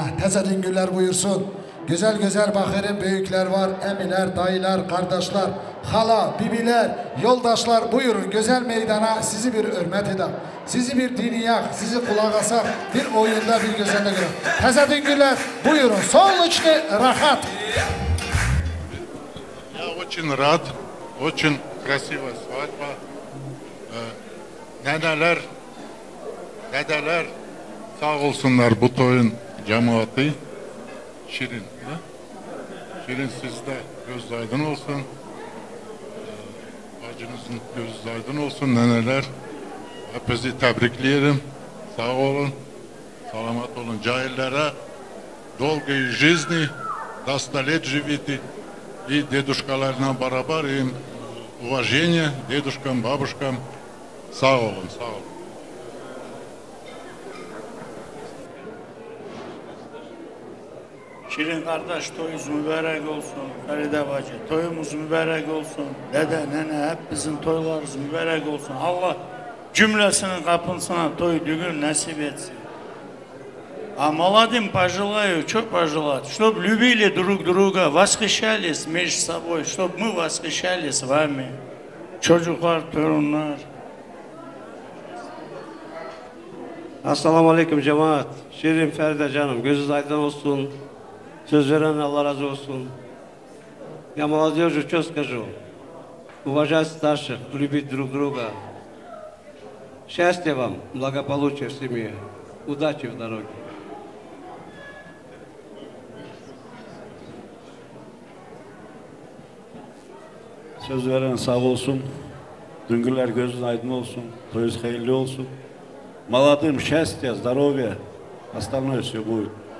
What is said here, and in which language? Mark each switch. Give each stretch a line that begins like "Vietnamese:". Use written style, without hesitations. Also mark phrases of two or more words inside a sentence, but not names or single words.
Turkish: Teze dingüller buyursun. Güzel güzel bakırın büyükler var, emiler, dayılar, kardeşler, hala, bibiler, yoldaşlar buyurun güzel meydana. Sizi bir hürmet eder, sizi bir dinleyak, sizi kulak asak, bir oyunda bir güzellik göre. Teze dingüller buyurun,
Russian: солнечный rahat. Я очень рад, очень красивая свадьба.
Turkish: Dedeler sağ olsunlar bu toyun cemaati. Şirin. Şirin sizde göz aydın olsun. Bacınızın göz aydın olsun neneler. Hepinizi tebrikleyelim. Sağ olun. Salamat olun. Cahillere
Russian: долгой жизни, до 100 лет живите. И
Turkish: дедушкаларla beraber
Russian: им уважение дедушкам, бабушкам.
Turkish: Sağ olun, sağ olun. Şirin kardeş toyumuz mübarek olsun. Feride bacı toyumuz mübarek olsun. Dede, nene hepimizin toylarımız mübarek olsun. Allah cümlesinin kapısına toy düğün nasip etsin.
Russian: А молодым пожелаю, что пожелать? Чтобы любили друг друга, восхищались между собой, чтобы мы восхищались вами.
Turkish: Çocuklar, torunlar. Assalamu alaikum cemaat. Şirin Feride canım, gözünüz aydın olsun. Söz veren Allah разу olsun.
Russian: Я молодежи что скажу? Уважать старших, любить друг друга. Счастья вам, благополучия в семье. Удачи в дороге.
Turkish: Söz veren sağ olsun. Düngüller gözün aydın olsun. Toyunuz hayırlı olsun.
Russian: Молодым счастья, здоровья. Остальное все будет.